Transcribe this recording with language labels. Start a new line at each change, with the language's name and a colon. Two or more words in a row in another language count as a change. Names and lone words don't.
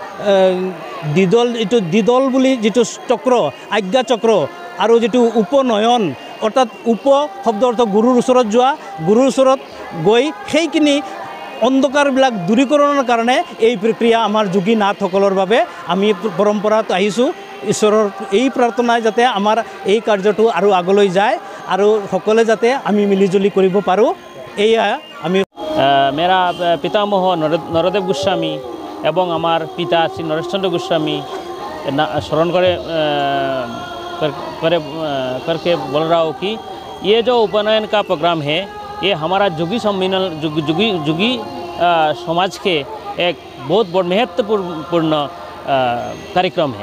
Assamese: দ্বিদল বুলি যিটো চক্ৰ, আজ্ঞা চক্ৰ আৰু যিটো উপনয়ন অৰ্থাৎ উপ শব্দ অৰ্থ গুৰুৰ ওচৰত যোৱা, গুৰুৰ ওচৰত গৈ সেইখিনি অন্ধকাৰবিলাক দূৰীকৰণৰ কাৰণে এই প্ৰক্ৰিয়া আমাৰ যোগী নাথসকলৰ বাবে আমি পৰম্পৰাত আহিছোঁ। ঈশ্বৰৰ এই প্ৰাৰ্থনাই যাতে আমাৰ এই কাৰ্যটো আৰু আগলৈ যায় আৰু সকলোৱে যাতে আমি মিলিজুলি কৰিব পাৰোঁ, এয়া আমি
Hindi: मेरा पितामह नरदेव गोस्वामी एवं हमार पिता श्री नरेश चंद्र गोस्वामी स्मरण करके बोल रहा हूँ कि ये जो उपनयन का प्रोग्राम है ये हमारा जुगी सम्मेलन जुगी समाज के एक बहुत महत्वपूर्ण कार्यक्रम है।